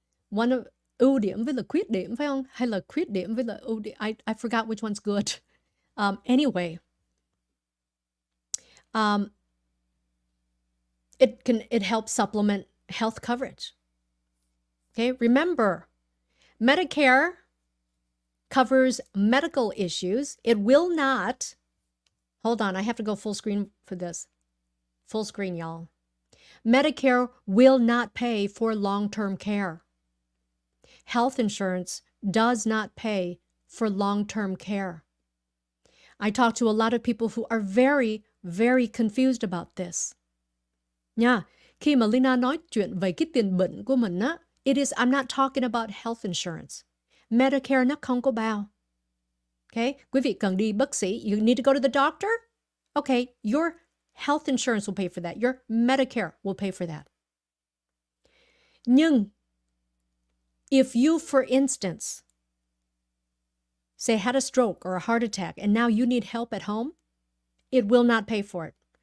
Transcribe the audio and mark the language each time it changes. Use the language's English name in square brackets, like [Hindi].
[English] One of [Vietnamese] ưu điểm với là khuyết điểm phải không? Hay là khuyết điểm với là ưu điểm? [English] I forgot which one's good. Anyway, it helps supplement health coverage. Okay, remember, Medicare covers medical issues. It will not, hold on, I have to go full screen for this. Full screen, y'all. Medicare will not pay for long-term care. Health insurance does not pay for long-term care. I talk to a lot of people who are very, very confused about this. [Vietnamese] Nha, khi mà Leyna nói chuyện về cái tiền bệnh của mình á, [English] I'm not talking about health insurance. [Vietnamese] Medicare nó không có bao. Okay, quý vị cần đi bác sĩ. [English] You need to go to the doctor? Okay, your health insurance will pay for that. Your Medicare will pay for that. Nhưng, if you, for instance, say had a stroke or a heart attack and now you need help at home, it will not pay for it.